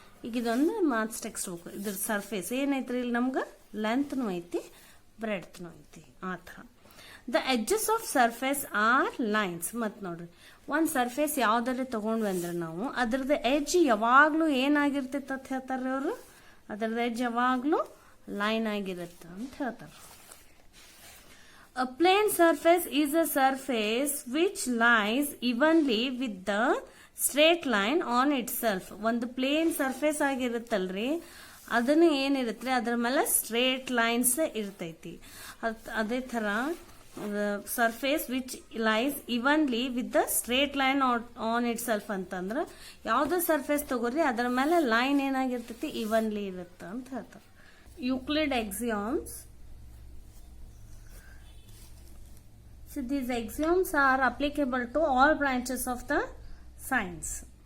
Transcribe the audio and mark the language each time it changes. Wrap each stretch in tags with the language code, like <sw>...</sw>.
<kn>ಈಗ ಇದೊಂದು marks text book, ಇದ್ರ ಸರ್ಫೇಸ್ ಏನೈತ್ರಿ, ಇಲ್ಲಿ ನಮ್ಗೆ ಲೆಂತ್ನು ಐತಿ ಬ್ರೆಡ್ತ್ನು ಐತಿ. ಆ ಥರ</kn> <en>The edges of surface are lines.</en> <kn>ಮತ್ತು ನೋಡ್ರಿ, ಒಂದು ಸರ್ಫೇಸ್ ಯಾವ್ದಾರೆ ತಗೊಂಡ್ವಿ ಅಂದ್ರೆ ನಾವು ಅದ್ರದ್ದು ಎಡ್ಜ್ ಯಾವಾಗ್ಲೂ ಏನಾಗಿರ್ತೈತೆ ಅಂತ ಹೇಳ್ತಾರೆ ಅವರು, ಅದ್ರದ್ದು ಎಡ್ಜ್ ಯಾವಾಗ್ಲೂ ಲೈನ್ ಆಗಿರುತ್ತೆ ಅಂತ ಹೇಳ್ತಾರೆ.</kn> <en>A plane surface is a surface which lies evenly with the straight line on itself.</en> <kn>ಒಂದು ಪ್ಲೇನ್ ಸರ್ಫೇಸ್ ಆಗಿರುತ್ತಲ್ರಿ, ಅದನ್ನು ಏನಿರುತ್ತೆ ಅದ್ರ ಮೇಲೆ ಸ್ಟ್ರೇಟ್ ಲೈನ್ಸ್ ಇರ್ತೈತಿ. ಅದೇ ತರ</kn> <en>surface which lies evenly with the straight line on itself</en> <kn>ಅಂತಂದ್ರೆ ಯಾವ್ದೋ ಸರ್ಫೇಸ್ ತಗೋರಿ ಅದ್ರ ಮೇಲೆ ಲೈನ್ ಏನಾಗಿರ್ತೈತಿ ಇವನ್ಲಿ ಇರುತ್ತೆ ಅಂತ ಹೇಳ್ತಾರೆ.</kn> <en>Euclid axioms. So these axioms are applicable to all branches of the science.</en>